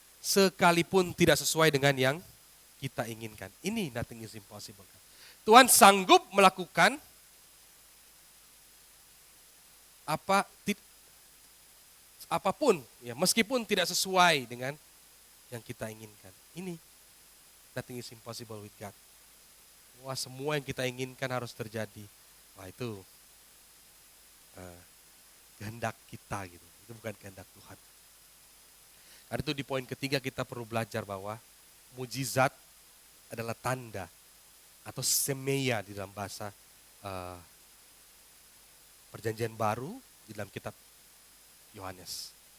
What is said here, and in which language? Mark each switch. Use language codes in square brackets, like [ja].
[id] Sekalipun tidak sesuai dengan yang kita inginkan. Ini [en] nothing is impossible. [id] Tuhan sanggup melakukan apapun, ya, meskipun tidak sesuai dengan yang kita inginkan. [en] Ini nothing is impossible with God. [id] Wah, semua yang kita inginkan harus terjadi. Wah, itu kehendak kita gitu. Itu bukan kehendak Tuhan. Karena itu di poin ketiga kita perlu belajar bahwa mujizat adalah tanda atau semeia di dalam bahasa Perjanjian Baru di dalam kitab Yohanes.